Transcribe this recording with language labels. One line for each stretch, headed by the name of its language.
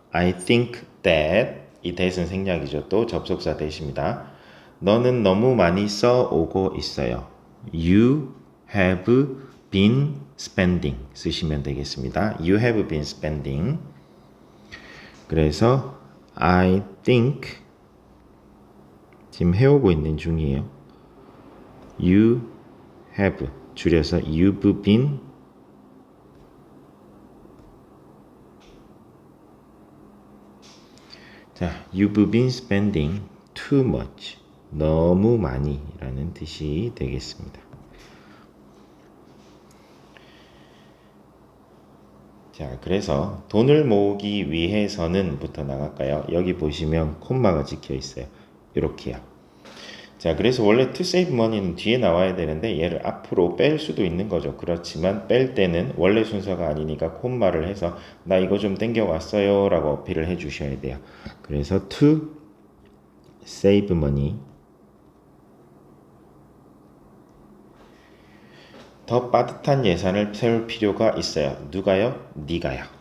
English: I think that
Korean: 이 that은 생략이죠. 또 접속사 that입니다. 너는 너무 많이 써오고 있어요.
English: You have been spending
Korean: 쓰시면 되겠습니다.
English: You have been spending.
Korean: 그래서
English: I think
Korean: 지금 해오고 있는 중이에요.
English: You have
Korean: 줄여서
English: you've been 자, you've been spending too much.
Korean: 너무 많이 라는 뜻이 되겠습니다. 자, 그래서 돈을 모으기 위해서는 부터 나갈까요? 여기 보시면 콤마가 찍혀 있어요. 이렇게요. 자, 그래서 원래
English: to save money
Korean: 는 뒤에 나와야 되는데 얘를 앞으로 뺄 수도 있는 거죠. 그렇지만 뺄 때는 원래 순서가 아니니까 콤마를 해서 나 이거 좀 땡겨 왔어요 라고 어필을 해 주셔야 돼요. 그래서
English: to save money.
Korean: 더 빠듯한 예산을 세울 필요가 있어요. 누가요? 네가요.